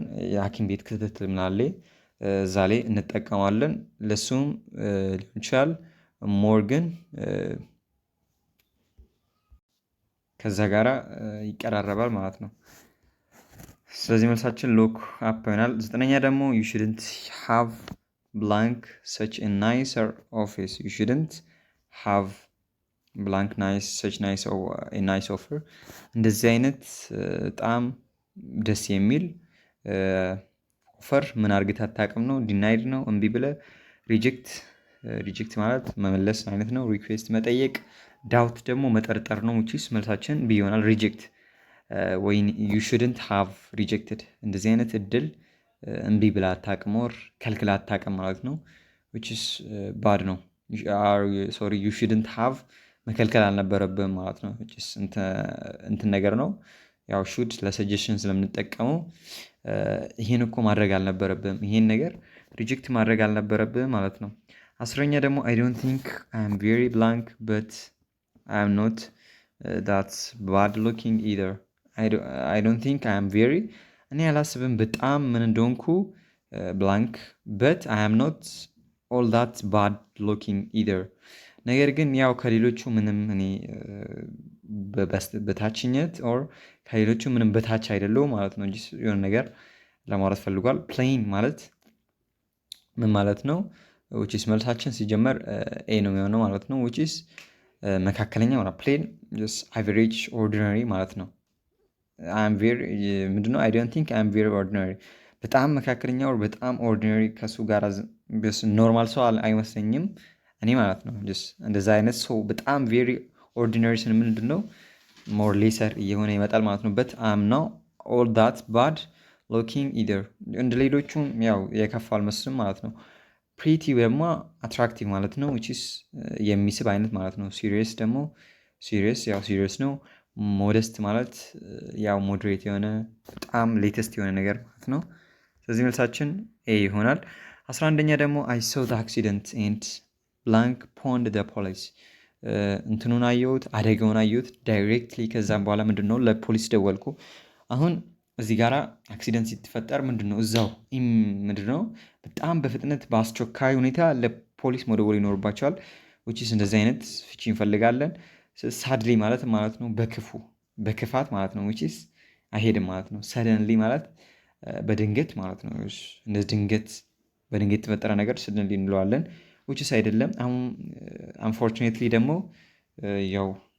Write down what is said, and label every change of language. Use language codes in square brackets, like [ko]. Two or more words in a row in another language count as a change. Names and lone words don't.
[am] የሐኪም ቤት ክትትል ምናለ እዛ ላይ እንጠቀማለን። ለሱም ሊሆን ይችላል ሞር ግን ከዛ ጋራ ይቀራረባል ማለት ነው። ስለዚህ መልሳችን [en] lock up [am] ይሆናል። 9ኛ ደግሞ [en] you shouldn't have blank such a nicer office you shouldn't have blank nice such nice a nice offer [am] እንደዚህ አይነት በጣም ደስ የሚል ኦፈር ምን አርግተህ አታውቅም ነው። ዲናይድ ነው እምቢ ብለህ ሪጀክት ማለት መመለስ አይነት ነው። ሪኩዌስት መጠየቅ፣ ዳውት ደግሞ መጠርጠር ነው። ውጪስ መልሳችን ቢ ይሆናል። ሪጀክት ወይ [en] you shouldn't have rejected [am] እንደዚህ አይነት እድል እምቢ ብላ አታውቅም ኦር ከልክላ አታውቅም ማለት ነው። [en] which is bad [am] ነው። [en] sorry you shouldn't have [am] መከልከል አልነበረብህም ማለት ነው። which is እንትን ነገር ነው። ያው should ለሰጀሽን ስለምንጠቀመው ይሄን እኮ ማድረግ አልነበረብህም፣ ይሄን ነገር ሪጀክት ማድረግ አልነበረብህም ማለት ነው። 10ኛ ደግሞ I [en] don't think I am very blank but I am not that's bad looking either I don't think I am very [am] እኔ አላስብም በጣም ምን እንደሆንኩ [en] blank but I am not all that bad looking either [am] ነገር ግን ያው ከሌሎቹ ምንም እኔ በታችነት ኦር ከሌሎቹ ምንም በታች አይደለሁም ማለት ነው እንጂ የሆነ ነገር ለማውራት ፈልጓል። ፕሌን ማለት ምን ማለት ነው? [en] which is [am] መልሳችን ሲጀመር ኤ ነው የሚሆነው ማለት ነው። [en] which is [am] መካከለኛ ማለት ፕሌን [en] just average ordinary [am] ማለት ነው። [en] I am very [am] ምንድነው? [en] I don't think I am very ordinary [am] በጣም መካከለኛ or በጣም ordinary ከሱ ጋር ኖርማል ሰው አይመስለኝም እኔ ማለት ነው። እንደዛ አይነት ሰው በጣም [en] very ordinary [am] ስን ምንድነው ሞር ሌሰር እየሆነ ይመጣል ማለት ነው። [en] but am [am] ነው ኦል [en] that bad looking either [am] እንደ ሌሎቹም ያው የከፋ አልመስልም ማለት ነው። ፕሪቲ ደግሞ አትራክቲቭ ማለት ነው [en] which is [am] የሚስብ አይነት ማለት ነው። ሲሪየስ ደግሞ ያው ሲሪየስ ነው። ሞደስት ማለት ያው ሞዴሬት የሆነ በጣም ሌተስት የሆነ ነገር ማለት ነው። ስለዚህ መልሳችን ኤ ይሆናል። 11ኛ ደግሞ [en] I saw the accident and blank pond the police [am] እንትኑን አየሁት አደጋውን አየሁት ዳይሬክትሊ ከዛም በኋላ ምንድነው ለፖሊስ ደወልኩ። አሁን እዚህ ጋራ አክሲደንት ሲፈጠር ምንድነው እዛው ምንድነው በጣም በፍጥነት በአስቸኳይ ሁኔታ ለፖሊስ መደወል ይኖርባቸዋል። [en] which is [am] እንደዚህ አይነት ፍቺ እንፈልጋለን። ሳድሊ ማለት ነው በክፋት ማለት ነው። [en] which is [am] አይሄድም ማለት ነው። ሰደንሊ ማለት በድንገት ማለት ነው። እንደ ድንገት በድንገት የተፈጠረ ነገር ሰደንሊ እንለዋለን። [en] which is [am] አይደለም። አሁን unfortunately ደግሞ ያው